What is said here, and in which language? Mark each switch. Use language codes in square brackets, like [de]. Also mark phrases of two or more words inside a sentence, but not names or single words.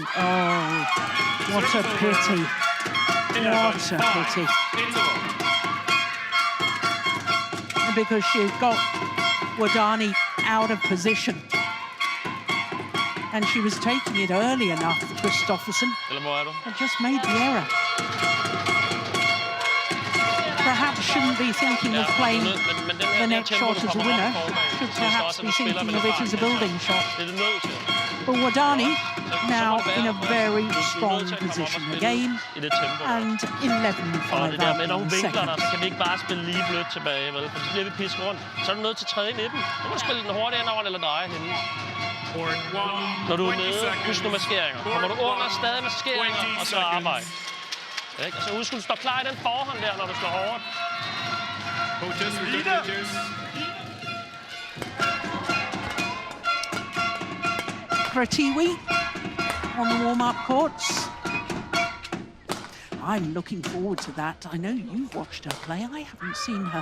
[en] Oh, what a pity. What a pity. because she'd got Wadani out of position. And she was taking it early enough, Christoffersen, [da] Eller hvor er du? [en] and just made the error. Perhaps shouldn't be thinking of playing the next shot as a winner. Should perhaps be thinking of it as a building shot. [da] Det er det nødt til. [en] But Wadani now in a very strong position again, [da] I det tempo. [en] and 11-5 [da] Og det der med, når [en] out [da] hun [en] in [da] vinkler der, [en] seconds. [da] så kan vi ikke bare spille lige blødt tilbage, vel? For så bliver vi pisket rundt. Så er du nødt til at træde ind i den. Du må spille den hurtigt ind over eller dreje hende. Når du er nede, husk nu maskeringer. Kommer du under, stadig maskeringer, og så arbejde. Ikke? Og så husk, du står klar i den forhånd der, når du slår hårdt. [en] Pretty weak on the warm-up courts. I'm looking forward to that. I know you've watched her play. I haven't seen her.